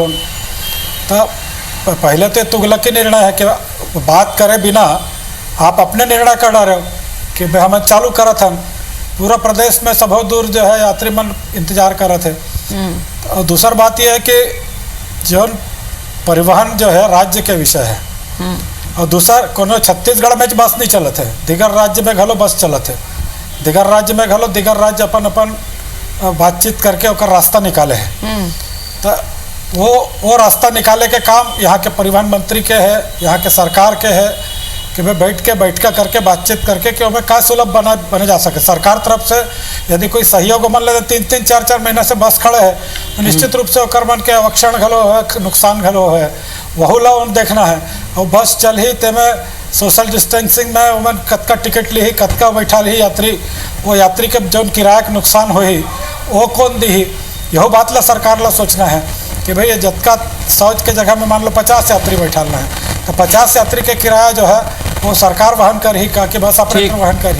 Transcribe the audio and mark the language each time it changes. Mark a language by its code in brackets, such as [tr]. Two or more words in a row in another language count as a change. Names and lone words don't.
[hne] तो पहले तो तुगलकी निर्णय है कि बात करे बिना आप अपने निर्णय कर रहे हो कि भाई हमन चालू करत हम। पूरा प्रदेश में सब दूर जो है यात्री मन इंतजार करत है। और दूसर बात यह है कि जो परिवहन जो है राज्य के विषय है, और दूसरा कोनो छत्तीसगढ़ में बस नहीं चलत है, दिगर राज्य में घलो बस चलत है। दिगर राज्य में घलो दिगर राज्य अपन अपन बातचीत करके ओकर रास्ता निकाले है। तो वो रास्ता निकाले के काम यहाँ के परिवहन मंत्री के है, यहाँ के सरकार के है कि भाई बैठका करके बातचीत करके कि हमें का सुलभ बने जा सके। सरकार तरफ से यदि कोई सहयोग मन ले 3-3, 4-4 महीना से बस खड़े है तो निश्चित रूप से ओकर मन के अवक्षण घलो है, नुकसान घलो है, वहू ला देखना है। और बस चल ही ते में [en] social distancing [hne] में उमन कतका टिकट ली, कतका बैठा ली यात्री, वो यात्री के जो किराया के नुकसान हो वो कौन दी, यह बात ला सरकार ला सोचना है कि भाई ये जतका 100 के जगह में मान लो 50 यात्री बैठाना है, तो 50 यात्री के किराया जो है वो सरकार वहन कर ही का कि [en] bus operator [hne] वहन कर ही।